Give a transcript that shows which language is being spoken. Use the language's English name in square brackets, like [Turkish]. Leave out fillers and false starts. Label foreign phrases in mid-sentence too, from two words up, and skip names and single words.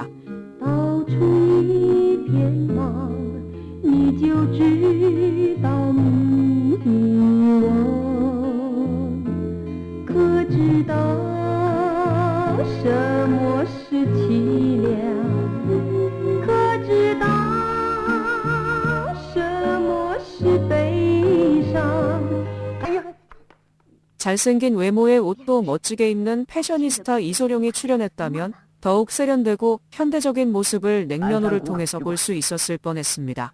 [Chinese] 到处一片茫，你就知道迷惘。可知道什么是凄凉？可知道什么是悲伤？ [Korean] 잘생긴 외모에 옷도 멋지게 입는 패셔니스타 이소룡이 출연했다면 더욱 세련되고 현대적인 모습을 냉면호를 통해서 볼 수 있었을 뻔했습니다.